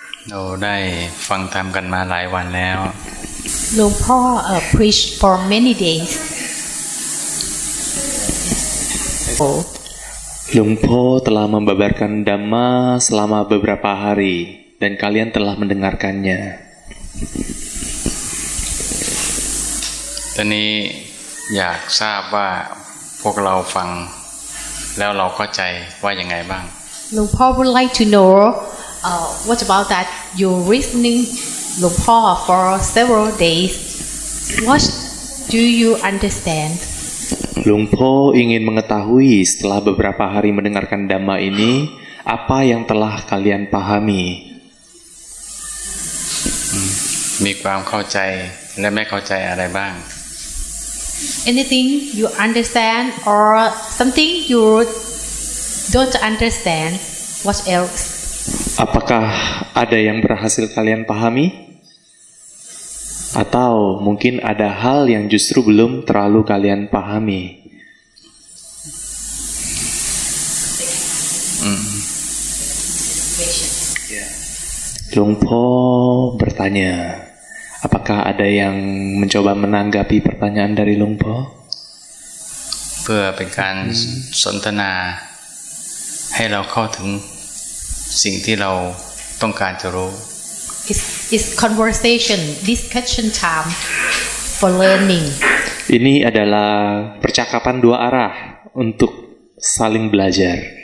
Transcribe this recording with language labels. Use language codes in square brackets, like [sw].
[th] เราได้ฟังธรรมกันมาหลายวันแล้ว [en] หลวงพ่อpreach for many days [id] Lumpo telah membabarkan Dhamma selama beberapa hari dan kalian telah mendengarkannya. [th] ตอนนี้อยากทราบว่าพวกเราฟังแล้วเราเข้าใจว่ายังไงบ้าง [en] หลวงพ่อ would like to know what about that you're listening หลวงพ่อ for several days what do you understand [id] Lumpo ingin mengetahui setelah beberapa hari mendengarkan Dhamma ini, apa yang telah kalian pahami? [th] มีความเข้าใจและไม่เข้าใจอะไรบ้าง [en] anything you understand or something you don't understand what else [id] Apakah ada yang berhasil kalian pahami? Atau mungkin ada hal yang justru belum terlalu kalian pahami? Lumpo bertanya, apakah ada yang mencoba menanggapi pertanyaan dari Lumpo? [th] เพื่อเป็นการสนทนาให้เราเข้าถึงสิ่งที่เราต้องการจะรู้ [en] It's conversation discussion time for learning [id] Ini adalah percakapan dua arah untuk saling belajar.